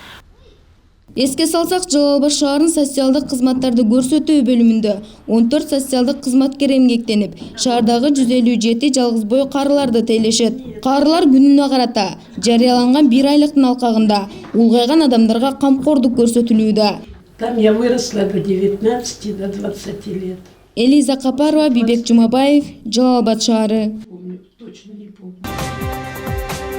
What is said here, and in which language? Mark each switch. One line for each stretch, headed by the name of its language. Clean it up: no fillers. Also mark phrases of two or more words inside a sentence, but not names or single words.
Kyrgyz: Эске салсак, Жалал Абад шаарынын социалдык кызматтарды көрсөтүү бөлүмүндө 14 социалдык кызматкер эмгектенип, шаардагы 157 жалгызбой карыларды тейлешет. Карылар күнүнө карата жарыяланган 1 айлыктын алкагында улгайган адамдарга камкордук көрсөтүлүүдө.
Russian: Там я выросла до 19, до 20 лет.
Kyrgyz: Элиза Капарова, Бибек Жумабаев, Жалал Абад шаары.
Russian: Точно не помню.